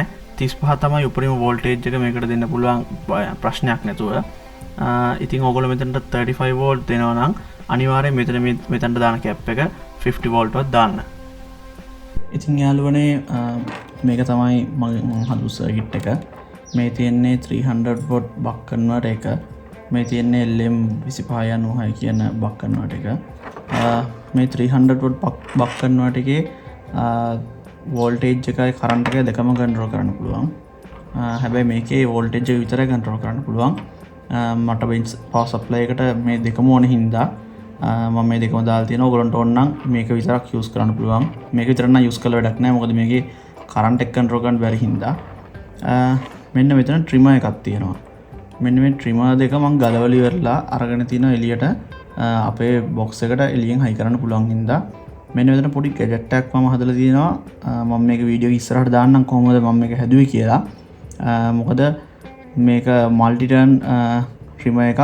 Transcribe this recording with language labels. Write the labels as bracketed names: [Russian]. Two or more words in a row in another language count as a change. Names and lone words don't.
[Sinhala] 35 තමයි උපරිම වෝල්ටේජ් එක මේකට දෙන්න පුළුවන් ප්‍රශ්නයක් නැතුව. ඉතින් ඕගොල්ලෝ මෙතනට 35 වෝල්ට් දෙනවා නම් අනිවාර්යෙන් මෙතනට දාන කැප් එක 50 වෝල්ට් වත් දාන්න. ඉතින් යාළුවනේ මේක තමයි මම හදපු සර්කිට් එක. මේ තියෙන්නේ 300 [English] watt buck converter [Sinhala] එක. මේ තියෙන්නේ LM2596 කියන [English] buck converter [Sinhala] එක. මේ 300 [English] watt buck converter [Sinhala] එකේ voltage එකයි current එකයි දෙකම control කරන්න පුළුවන්. හැබැයි මේකේ voltage එක විතරයි control කරන්න පුළුවන්. මට [English] bench power supply [Sinhala] එකට මේ දෙකම ඕන හින්දා මම මේ දෙකම දාලා තියෙනවා. ඔයගොල්ලන්ට ඕන නම් මේක විතරක් use කරන්න පුළුවන්. මේක විතර නම් use කළ වැඩක් නැහැ. මොකද මේකේ current එක control කරන්න බැරි හින්දා. මෙන්න මෙතන trimmer එකක් තියෙනවා. මෙන්න මේ trimmer දෙක මම ගලවලා ඉවරලා අරගෙන තිනවා එළියට අපේ box එකට එළියෙන් හයි කරන්න පුළුවන් හින්දා මෙන්න මෙතන පොඩි gadget එකක් මම හදලා තියෙනවා මම මේක වීඩියෝ එක ඉස්සරහට දාන්නම් කොහොමද මම මේක හැදුවේ කියලා මොකද මේක [English] multiturn trimmer [Sinhala] එකක්.